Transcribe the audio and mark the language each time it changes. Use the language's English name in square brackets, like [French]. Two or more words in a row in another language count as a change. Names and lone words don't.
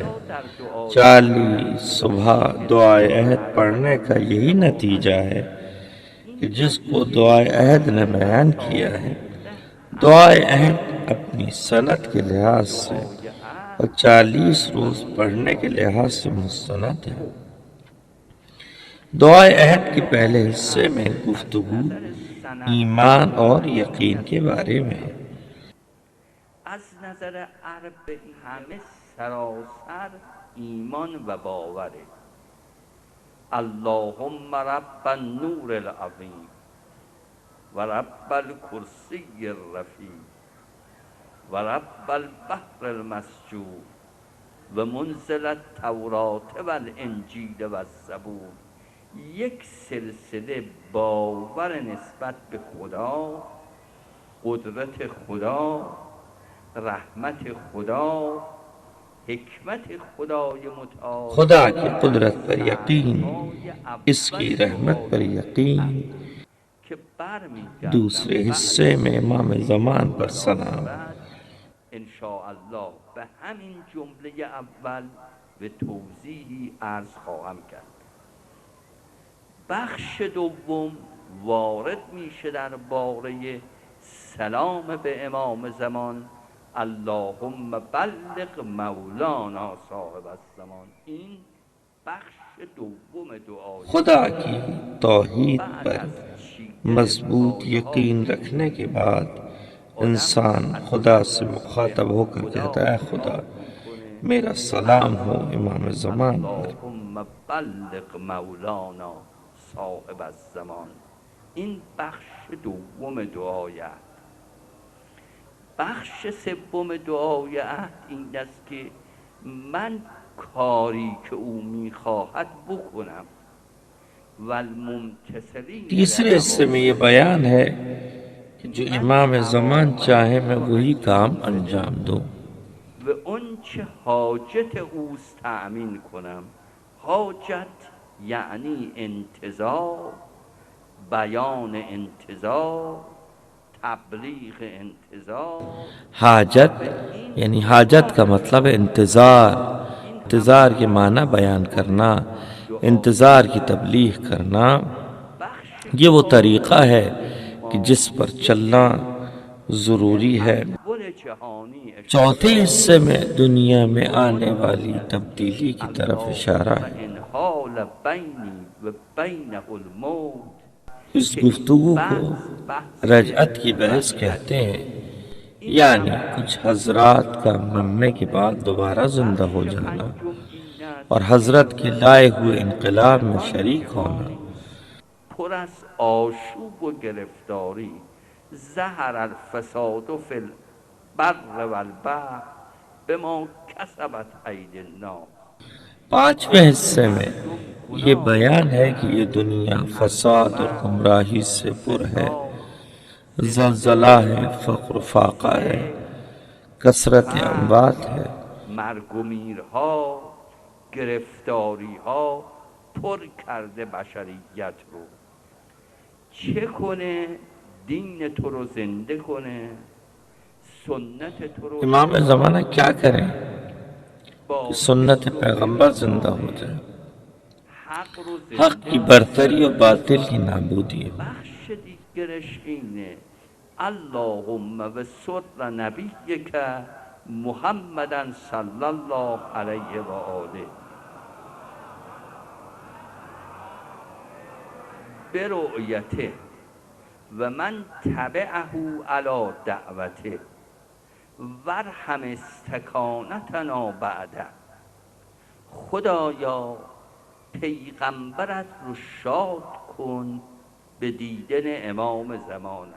[Urdu] 40 صبح دعائے عہد پڑھنے کا یہی نتیجہ ہے کہ جس کو دعائے عہد نے بیان کیا ہے، دعائے عہد اپنی سند کے لحاظ سے اور 40 روز پڑھنے کے لحاظ سے مستند ہے۔ دعائے عہد کے پہلے حصے میں گفتگو ایمان اور یقین کے بارے میں ہے۔ [Persian] از نظر عرب همه سراسر ایمان و باوره. [Arabic] اللهم رب النور العظیم و رب الکرسی الرفیع و رب البحر المسجور و منزل التورات و الانجیل و الزبور. [Persian] یک سلسله باور نسبت به خدا، قدرت خدا، رحمت خدا، حکمت خدای متعال، [Urdu] خدا کی قدرت پر یقین، اس کی رحمت پر یقین۔ دوسرے حصے میں امام زمان پر سلام۔ [Persian] انشاءاللہ به همین جمله اول به توضیحی عرض خواهم کرد. بخش دوم وارد میشه در باره سلام به امام زمان، [Arabic] اللهم بلغ مولانا صاحب الزمان. [Persian] این بخش دوم دعای [Urdu] خدا کی توحید پر مضبوط یقین رکھنے کے بعد انسان خدا سے مخاطب ہو کر کہتا ہے، خدا میرا سلام ہو امام زمان پر۔ [Arabic] اللهم بلغ مولانا صاحب الزمان. [Persian] این بخش دوم دعای عهد. بخش سوم دعای عهد این است که من کاری که او میخواهد بکنم و الممتثلین. [Urdu] تیسرے حصے میں یہ بیان ہے کہ جو امام زمان چاہے میں وہی کام انجام دوں [Persian] و اون چه حاجت اوست تأمین کنم. حاجت یعنی انتظار، بیان انتظار، تبلیغ انتظار. [Urdu] حاجت یعنی حاجت کا مطلب ہے انتظار، انتظار کے معنی بیان کرنا، انتظار کی تبلیغ کرنا۔ یہ وہ طریقہ ہے کہ جس پر چلنا ضروری ہے۔ چوتھے حصے میں دنیا میں آنے والی تبدیلی کی طرف اشارہ ہے۔ اس گفتگو کو رجعت کی بحث کہتے ہیں، یعنی کچھ حضرات کا مرنے کے بعد دوبارہ زندہ ہو جانا اور حضرت کے لائے ہوئے انقلاب میں شریک ہونا۔ [Persian] پر از آشوب و گرفتاری [Arabic] ظهر الفساد فی البر والبحر بما کسبت ایدی الناس. [Urdu] پانچویں حصے میں یہ بیان ہے کہ یہ دنیا فساد اور گمراہی سے پر ہے، زلزلہ ہے، فقر و فاقہ ہے، کثرت اموات ہے، [Persian] مرگ و میرها، گرفتاریها پر کرده بشریت رو. چه کنه دین تو رو زنده کنه، سنت تو رو. [Urdu] امام زمانہ کیا کریں کہ سنت پیغمبر زندہ ہو جائے، حق کی برتری و باطل کی نابودی ہے۔ [Persian] بخش دیگرش اینه [Arabic] اللهم و سر نبیک محمدا صلی الله علیه و آله برؤیته و من تبعه علی دعوته وارحم استکانتنا بعده. [Persian] خدایا پیغمبرت رو شاد کن به دیدن امام زمانت.